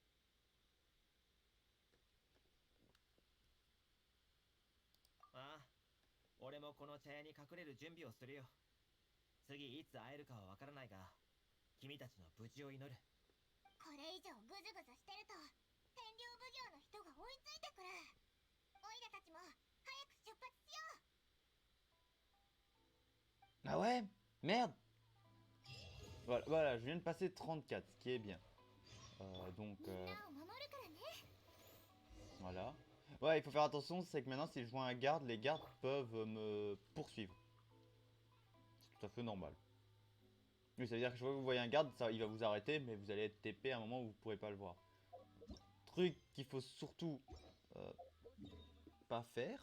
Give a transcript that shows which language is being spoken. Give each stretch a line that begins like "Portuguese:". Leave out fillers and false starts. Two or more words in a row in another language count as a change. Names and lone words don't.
Japanese: ああ、俺もこの茶屋に隠れる準備をするよ。次いつ会えるかはわからないが君たちの無事を祈る。これ以上グズグズしてると天竜奉行の人が追いついてくる。オイラたちも早く出発しよう。
French: Ah ouais? Merde! Voilà, voilà, je viens de passer 34, ce qui est bien. Donc,
Japanese: みんなを守るからね。
French: voilà. Ouais, il faut faire attention, c'est que maintenant, si je vois un garde, les gardes peuvent me poursuivre. C'est tout à fait normal. Oui, ça veut dire que chaque fois que vous voyez un garde, ça, il va vous arrêter, mais vous allez être TP à un moment où vous pourrez pas le voir. Truc qu'il faut surtout pas faire.